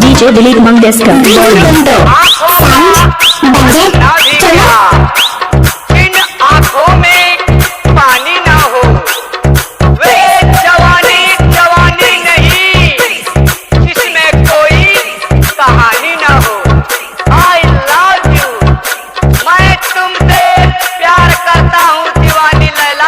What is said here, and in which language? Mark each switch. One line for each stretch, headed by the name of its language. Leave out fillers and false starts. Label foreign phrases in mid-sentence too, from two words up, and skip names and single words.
Hindi: DJ Dilip Mangeska, pendo, sound, banjar, tola. इन आँखों में पानी ना हो, वे जवानी जवानी नहीं, जिसमें कोई कहानी ना हो।
English: I love you,
Hindi: मैं तुमसे प्यार करता हूँ दीवानी लैला।